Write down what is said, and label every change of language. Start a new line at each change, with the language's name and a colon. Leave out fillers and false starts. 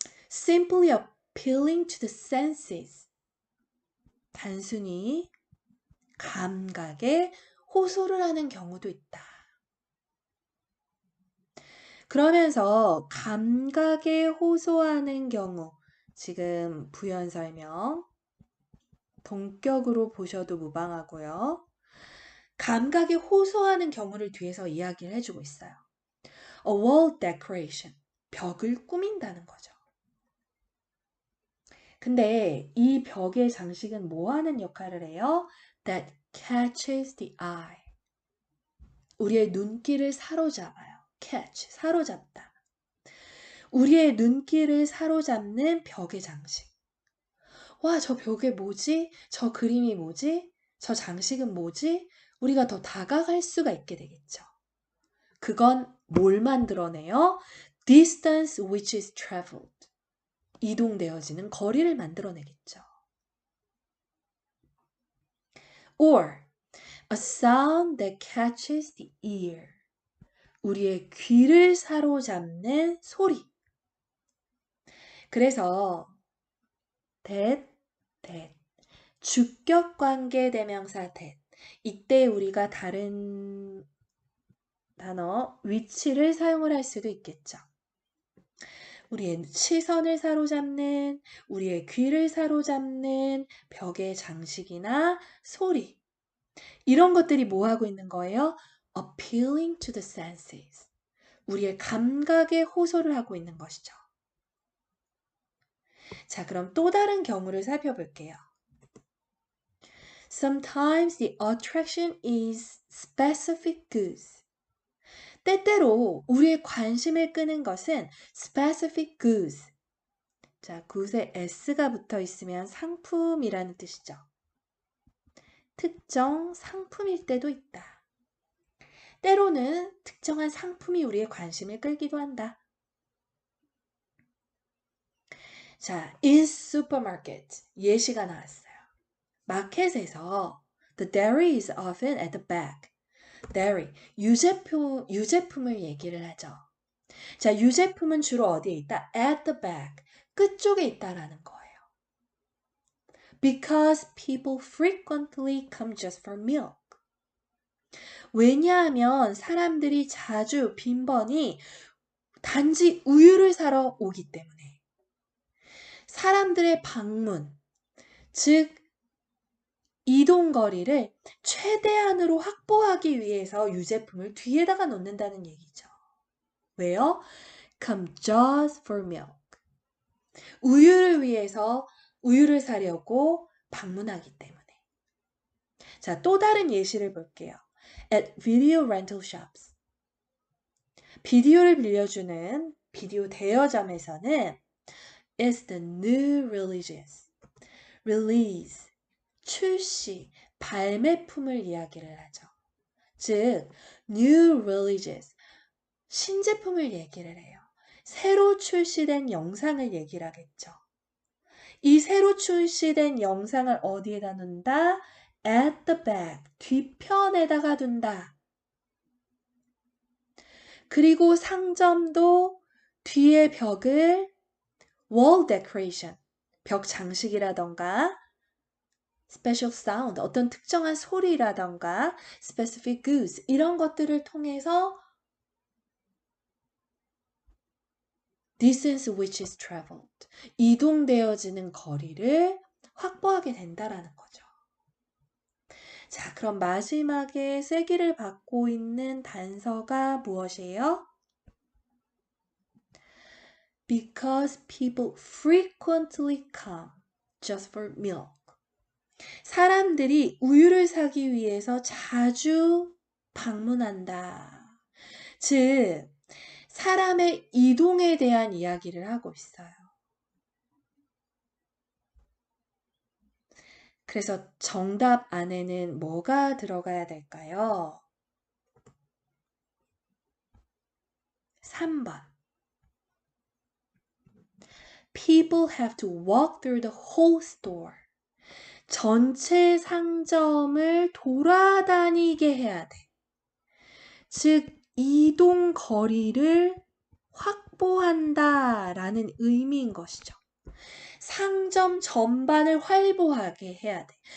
English: Simply appealing to the senses.
Korean: 단순히 감각에 호소를 하는 경우도 있다. 그러면서 감각에 호소하는 경우, 지금 부연 설명 동격으로 보셔도 무방하고요. 감각에 호소하는 경우를 뒤에서 이야기를 해주고 있어요.
English: A wall decoration,
Korean: 벽을 꾸민다는 거죠. 근데 이 벽의 장식은 뭐 하는 역할을 해요?
English: That catches the eye.
Korean: 우리의 눈길을 사로잡아요. catch, 사로잡다. 우리의 눈길을 사로잡는 벽의 장식. 와, 저 벽에 뭐지? 저 그림이 뭐지? 저 장식은 뭐지? 우리가 더 다가갈 수가 있게 되겠죠. 그건 뭘 만들어내요?
English: Distance which is traveled.
Korean: 이동되어지는 거리를 만들어내겠죠.
English: Or a sound that catches the ear.
Korean: 우리의 귀를 사로잡는 소리. 그래서 that 주격관계 대명사 that. 이때 우리가 다른 단어 위치를 사용을 할 수도 있겠죠. 우리의 시선을 사로잡는, 우리의 귀를 사로잡는 벽의 장식이나 소리. 이런 것들이 뭐 하고 있는 거예요?
English: Appealing to the senses.
Korean: 우리의 감각에 호소를 하고 있는 것이죠. 자, 그럼 또 다른 경우를 살펴볼게요.
English: Sometimes the attraction is specific goods.
Korean: 때때로 우리의 관심을 끄는 것은
English: specific goods.
Korean: 자, good에 s가 붙어 있으면 상품이라는 뜻이죠. 특정 상품일 때도 있다. 때로는 특정한 상품이 우리의 관심을 끌기도 한다. 자,
English: in supermarket
Korean: 예시가 나왔어요. 마켓에서
English: the dairy is often at the back.
Korean: dairy, 유제품을 얘기를 하죠. 자, 유제품은 주로 어디에 있다?
English: at the back,
Korean: 끝쪽에 있다라는 거예요.
English: Because people frequently come just for milk.
Korean: 왜냐하면 사람들이 자주 빈번히 단지 우유를 사러 오기 때문에. 사람들의 방문, 즉 이동거리를 최대한으로 확보하기 위해서 유제품을 뒤에다가 놓는다는 얘기죠. 왜요?
English: Come just for milk.
Korean: 우유를 위해서 우유를 사려고 방문하기 때문에. 자, 또 다른 예시를 볼게요.
English: At video rental shops.
Korean: 비디오를 빌려주는 비디오 대여점에서는
English: is the new releases.
Korean: release, 출시, 발매품을 이야기를 하죠. 즉,
English: new releases,
Korean: 신제품을 얘기를 해요. 새로 출시된 영상을 얘기를 하겠죠. 이 새로 출시된 영상을 어디에다 놓는다?
English: at the back,
Korean: 뒤편에다가 둔다. 그리고 상점도 뒤에 벽을
English: wall decoration,
Korean: 벽 장식이라던가
English: special sound,
Korean: 어떤 특정한 소리라던가
English: specific goods,
Korean: 이런 것들을 통해서
English: distance which is traveled,
Korean: 이동되어지는 거리를 확보하게 된다라는 거죠. 자, 그럼 마지막에 세기를 받고 있는 단서가 무엇이에요?
English: Because people frequently come just for milk.
Korean: 사람들이 우유를 사기 위해서 자주 방문한다. 즉, 사람의 이동에 대한 이야기를 하고 있어요. 그래서 정답 안에는 뭐가 들어가야 될까요? 3번.
English: People have to walk through the whole store.
Korean: 전체 상점을 돌아다니게 해야 돼. 즉, 이동 거리를 확보한다라는 의미인 것이죠. 상점 전반을 활보하게 해야 돼.